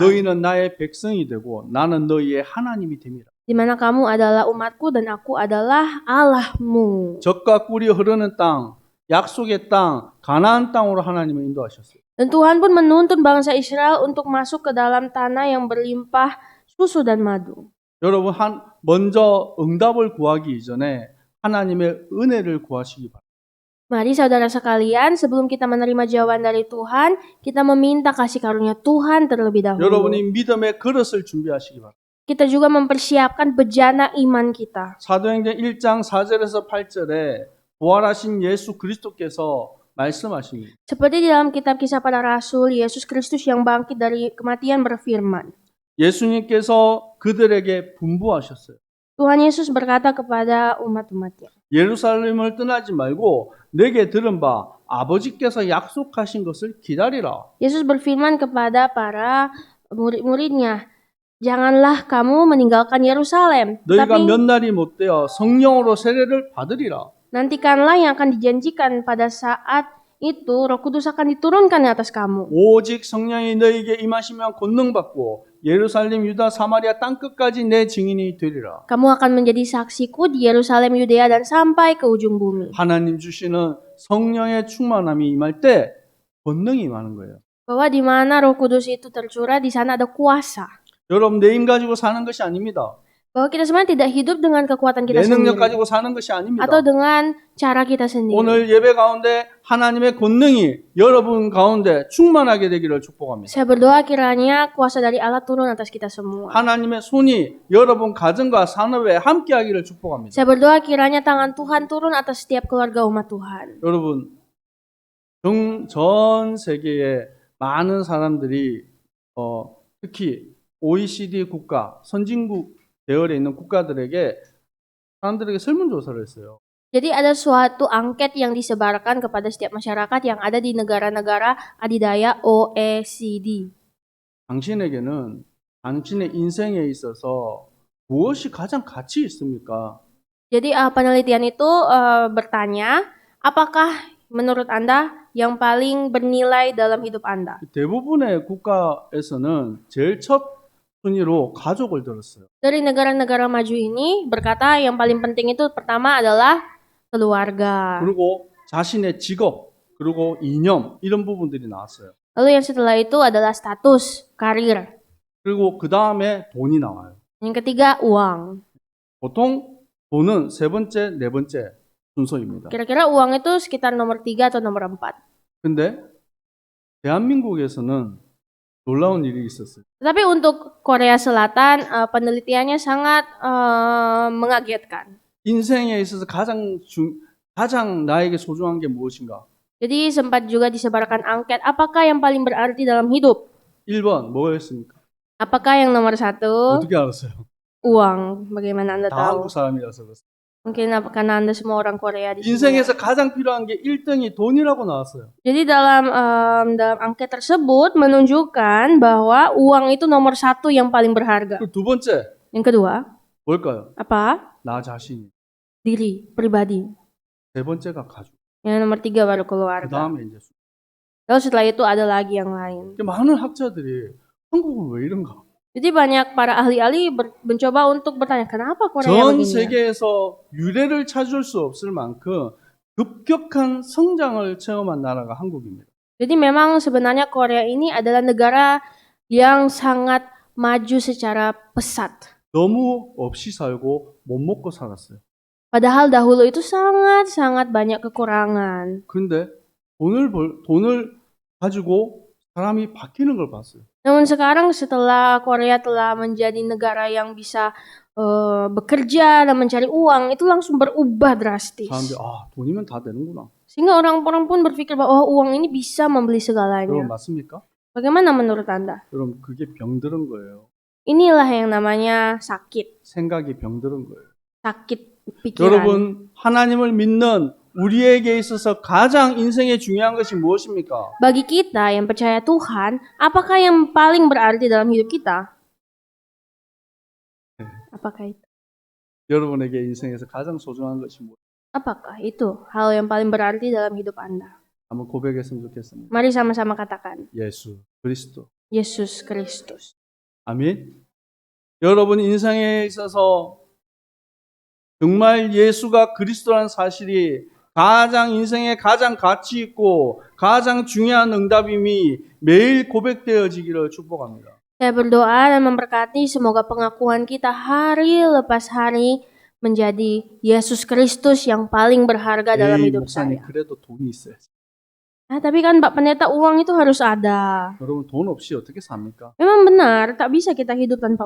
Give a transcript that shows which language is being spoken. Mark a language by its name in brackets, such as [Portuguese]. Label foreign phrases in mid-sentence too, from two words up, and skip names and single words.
[Korean] 너희는 나의 백성이 되고 나는 너희의 하나님이 됨이라. [Indonesian] Di mana kamu adalah umatku dan aku adalah Allahmu. [Korean] 젖과 꿀이 흐르는 땅, 약속의 땅, 가나안 땅으로 하나님을 인도하셨어요. [Indonesian] Dan Tuhan pun menuntun bangsa Israel untuk masuk ke dalam tanah yang berlimpah susu dan madu. [Korean] 여러분 먼저 응답을 구하기 이전에 하나님의 은혜를 구하시기 바랍니다. [Indonesian] Mari saudara sekalian, sebelum kita menerima jawaban dari Tuhan, kita meminta kasih karunia Tuhan terlebih dahulu. [Korean] 여러분이 믿음의 그릇을 준비하시기 바랍니다. [Indonesian] Kita juga mempersiapkan bejana iman kita. [Korean] 사도행전 1장 4절에서 8절에 부활하신 예수 그리스도께서 말씀하십니다. [Indonesian] Seperti di dalam kitab Kisah Para Rasul, Yesus Kristus yang bangkit dari kematian berfirman. [Korean] 예수님께서 그들에게 분부하셨어요. [Indonesian] Tuhan Yesus berkata kepada umat-umatnya, [Korean] 예루살렘을 떠나지 말고 내게 들은 바 아버지께서 약속하신 것을 기다리라. [Indonesian] Yesus berfirman kepada para murid-muridnya, janganlah kamu meninggalkan Yerusalem, [Korean] 너희가 [Indonesian] tapi [Korean] 몇 날이 못되어 성령으로 세례를 받으리라. [Indonesian] nantikanlah yang akan dijanjikan pada saat itu Roh Kudus akan diturunkan di atas kamu. [Korean] 오직 성령이 너희에게 임하시면 권능 받고 예루살렘, 유다, 사마리아 땅 끝까지 내 증인이 되리라. [Indonesian] Kamu akan menjadi saksiku di Yerusalem, Yudea dan sampai ke ujung bumi. [Korean] 하나님 주시는 성령의 충만함이 임할 때 권능이 임하는 거예요. [Indonesian] Bahwa di mana Roh Kudus itu tercurah, di sana ada kuasa. [Korean] 여러분 내 힘 가지고 사는 것이 아닙니다. [Indonesian] Bahwa kita sebenarnya tidak hidup dengan kekuatan kita [Korean] 내 능력 [Indonesian] sendiri [Korean] 가지고 사는 것이 아닙니다. [Indonesian] atau dengan cara kita sendiri. [Korean] 오늘 예배 가운데 하나님의 권능이 여러분 가운데 충만하게 되기를 축복합니다. [Indonesian] Saya berdoa kiranya kuasa dari Allah turun atas kita semua. [Korean] 하나님의 손이 여러분 가정과 산업에 함께하기를 축복합니다. [Indonesian] Saya berdoa kiranya tangan Tuhan turun atas setiap keluarga umat Tuhan. [Korean] 여러분 전 세계에 많은 사람들이 특히 OECD 국가, 선진국 대열에 있는 국가들에게 사람들에게 설문조사를 했어요. [Indonesian] Jadi ada suatu angket yang disebarkan kepada setiap masyarakat yang ada di negara-negara adidaya OECD. [Korean] 당신에게는 당신의 인생에 있어서 무엇이 가장 가치 있습니까? [Indonesian] Jadi penelitian itu bertanya, apakah menurut Anda yang paling bernilai dalam hidup Anda? [Korean] 대부분의 국가에서는 제일 첫 순위로 가족을 들었어요. [Indonesian] Dari negara-negara maju ini berkata yang paling penting itu pertama adalah keluarga. [Korean] 그리고 자신의 직업, 그리고 이념 이런 부분들이 나왔어요. [Indonesian] Lalu yang setelah itu adalah status, karir. [Korean] 그리고 그 다음에 돈이 나와요. [Indonesian] Yang ketiga uang. [Korean] 보통 돈은 세 번째, 네 번째 순서입니다. [Indonesian] Kira-kira uang itu sekitar nomor 3 atau nomor 4. [Korean] 근데 대한민국에서는 놀라운 일이 있었어요. [Indonesian] Tetapi untuk Korea Selatan penelitiannya sangat mengagetkan. [Korean] 인생에 있어서 가장 나에게 소중한 게 무엇인가? [Indonesian] Jadi sempat juga disebarkan angket, apakah yang paling berarti dalam hidup? [Korean] 1번 뭐였습니까? [Indonesian] Apakah yang nomor 1? [Korean] 어떻게 알았어요? [Indonesian] Uang. Bagaimana Anda [Korean] 다 [Indonesian] tahu? [Korean] 한국 사람이라서 그렇습니다. [Indonesian] Mungkin karena Anda semua orang Korea di sini. [Korean] 인생에서 가장 필요한 게 1등이 돈이라고 나왔어요. [Indonesian] Jadi dalam angket tersebut menunjukkan bahwa uang itu nomor 1 yang paling berharga. [Korean] 그리고 두 번째 [Indonesian] Yang kedua, [Korean] 뭘까요? [Indonesian] apa? [Korean] 나 자신이. [Indonesian] Diri, pribadi. [Korean] 세 번째가 가족. [Indonesian] Yang nomor 3 baru [Korean] 그 [Indonesian] keluarga. [Korean] 다음에 이제 [Indonesian] Lalu setelah itu ada lagi yang lain. [Korean] 많은 학자들이 한국은 왜 이런가? [Indonesian] Jadi banyak para ahli-ahli mencoba untuk bertanya, kenapa Korea [Korean] 전 [Indonesian] begini? [Korean] 세계에서 유례를 찾을 수 없을 만큼 급격한 성장을 체험한 나라가 한국입니다. [Indonesian] Jadi memang sebenarnya Korea ini adalah negara yang sangat maju secara pesat. [Korean] 너무 없이 살고 못 먹고 살았어요. [Indonesian] Padahal dahulu itu sangat banyak kekurangan. [Korean] 그런데 돈을 가지고 사람이 바뀌는 걸 봤어요. [Indonesian] Namun sekarang setelah Korea telah menjadi negara yang bisa bekerja dan mencari uang, itu langsung berubah drastis. [Korean] 사람들이 돈이면 다 되는구나. [Indonesian] Sehingga orang-orang pun berpikir bahwa uang ini bisa membeli [Korean] 여러분 [Indonesian] segalanya. [Korean] 맞습니까? [Indonesian] Bagaimana menurut Anda? [Korean] 여러분 그게 병들은 거예요. [Indonesian] Inilah yang namanya sakit. [Korean] 생각이 병들은 거예요. [Indonesian] Sakit pikiran. [Korean] 여러분 하나님을 믿는 우리에게 있어서 가장 인생에 중요한 것이 무엇입니까? [Indonesian] Bagi kita yang percaya Tuhan, apakah yang paling berarti dalam hidup kita? Apakah itu? [Korean] 여러분에게 인생에서 가장 소중한 것이 무엇입니까? [Indonesian] Apakah itu hal yang paling berarti dalam hidup Anda? [Korean] 한번 고백했으면 좋겠습니다. [Indonesian] Mari sama-sama katakan, [Korean] 예수 그리스도. [Indonesian] Yesus Kristus. [Korean] 아멘. 여러분 인생에 있어서 정말 예수가 그리스도라는 사실이 인생에 가장 가치 있고 가장 중요한 응답임이 매일 고백되어지기를 축복합니다. [Indonesian] Saya berdoa dan memberkati semoga pengakuan kita hari lepas hari menjadi Yesus Kristus yang paling berharga dalam [Korean] 에이, [Indonesian] hidup [Korean] 목사님 [Indonesian] saya. [Korean] 그래도 돈이 있어야지. [Indonesian] Tapi kan Pak Pendeta, uang itu harus ada. [Korean] 여러분 돈 없이 어떻게 삽니까? [Indonesian] Memang benar, tak bisa kita hidup tanpa